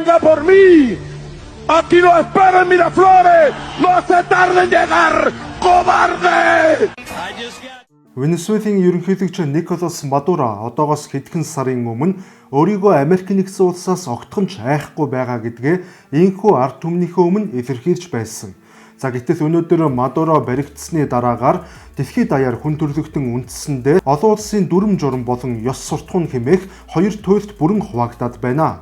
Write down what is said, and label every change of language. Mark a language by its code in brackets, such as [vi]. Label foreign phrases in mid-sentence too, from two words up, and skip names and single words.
[es] sea por mí. Aquí no esperan Miraflores. No se tarden en llegar, cobarde. [mn] Венесуэлийн ерөнхийлөгч Николас Мадуро одоогоос хэдхэн сарын өмнө өөрийгөө Америк нэгдсэн улсаас огтхомж айхгүй байгаа гэдгээ ийхүү ард түмнийхээ өмнө илэрхийлж байсан. За гэтэл өнөөдөр Мадуро баригдсны дараагаар дэлхийд даяар хүн төрөлхтөн үндэсэндээ олон улсын дүрм журм болон ёс суртахуун хэмээх хоёр туйлд бүрэн хуваагдаад байна.